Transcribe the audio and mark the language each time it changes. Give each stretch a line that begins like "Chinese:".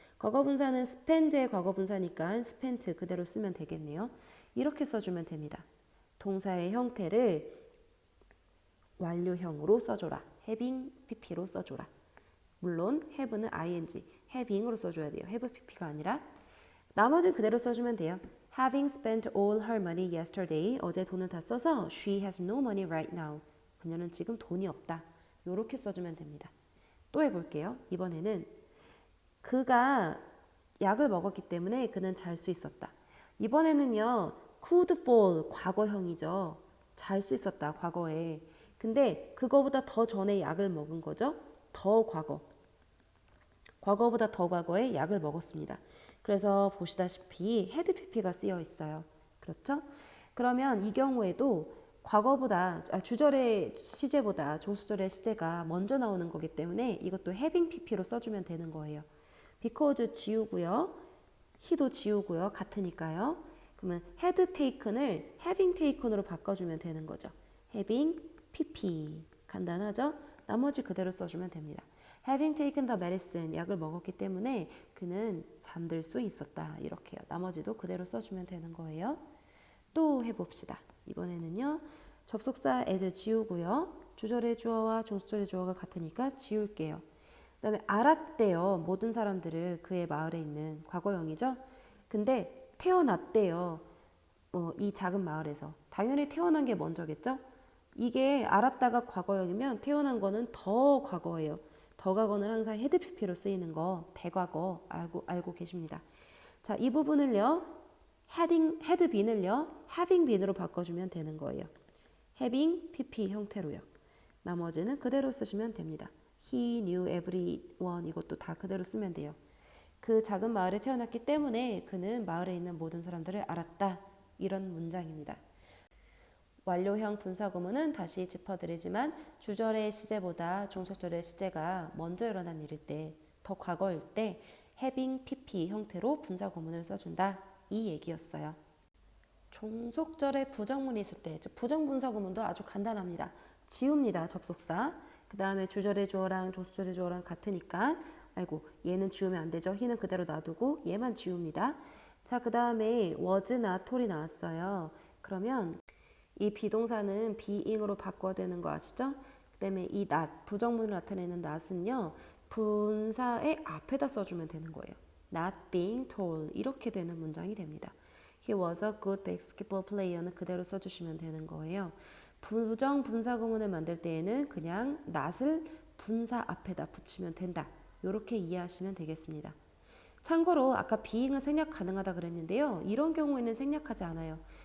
Korean: 과거분사는 spend의 과거분사니까 spent 그대로 쓰면 되겠네요. 이렇게 써주면 됩니다. 동사의 형태를 완료형으로 써줘라. having pp로 써줘라. 물론 have는 ing, having으로 써줘야 돼요. have pp가 아니라. 나머지는 그대로 써주면 돼요.
English: Having spent all her money yesterday.
Korean: 어제 돈을 다 써서
English: she has no money right now.
Korean: 그녀는 지금 돈이 없다. 이렇게 써주면 됩니다. 또 해볼게요. 이번에는 그가 약을 먹었기 때문에 그는 잘 수 있었다. 이번에는요.
English: could fall
Korean: 과거형이죠. 잘 수 있었다. 과거에. 근데 그거보다 더 전에 약을 먹은 거죠. 더 과거. 과거보다 더 과거에 약을 먹었습니다. 그래서 보시다시피 had pp가 쓰여 있어요. 그렇죠? 그러면 이 경우에도 과거보다 주절의 시제보다 종수절의 시제가 먼저 나오는 거기 때문에 이것도 having pp로 써주면 되는 거예요. because 지우고요. he도 지우고요. 같으니까요. 그러면
English: had taken
Korean: 을
English: having taken
Korean: 으로 바꿔주면 되는 거죠. having pp 간단하죠? 나머지 그대로 써주면 됩니다.
English: Having taken the medicine,
Korean: 약을 먹었기 때문에 그는 잠들 수 있었다. 이렇게요. 나머지도 그대로 써주면 되는 거예요. 또 해봅시다. 이번에는요. 접속사 as를 지우고요. 주절의 주어와 종수절의 주어가 같으니까 지울게요. 그 다음에 알았대요. 모든 사람들을 그의 마을에 있는 과거형이죠. 근데 태어났대요. 이 작은 마을에서. 당연히 태어난 게 먼저겠죠. 이게 알았다가 과거형이면 태어난 거는 더 과거예요. 더 과거는 항상 헤드 pp로 쓰이는 거 대과거 알고 계십니다. 자, 이 부분을요. had been을요. having been으로 바꿔주면 되는 거예요. having pp 형태로요. 나머지는 그대로 쓰시면 됩니다.
English: He knew everyone
Korean: 이것도 다 그대로 쓰면 돼요. 그 작은 마을에 태어났기 때문에 그는 마을에 있는 모든 사람들을 알았다. 이런 문장입니다. 완료형 분사구문은 다시 짚어드리지만 주절의 시제보다 종속절의 시제가 먼저 일어난 일일 때, 더 과거일 때 having pp 형태로 분사구문을 써준다. 이 얘기였어요. 종속절에 부정문이 있을 때, 즉 부정분사구문도 아주 간단합니다. 지웁니다. 접속사. 그 다음에 주절의 주어랑 종속절의 주어랑 같으니까 얘는 지우면 안 되죠. he는 그대로 놔두고 얘만 지웁니다. 자, 그 다음에 was, not, toll이 나왔어요. 그러면 이 비동사는 being으로 바꿔야 되는 거 아시죠? 그 다음에 이 not, 부정문을 나타내는 not은요. 분사의 앞에다 써주면 되는 거예요.
English: Not being told
Korean: 이렇게 되는 문장이 됩니다.
English: He was a good basketball player는
Korean: 그대로 써주시면 되는 거예요. 부정 분사 구문을 만들 때에는 그냥 not을 분사 앞에다 붙이면 된다. 이렇게 이해하시면 되겠습니다. 참고로 아까 being은 생략 가능하다 그랬는데요. 이런 경우에는 생략하지 않아요.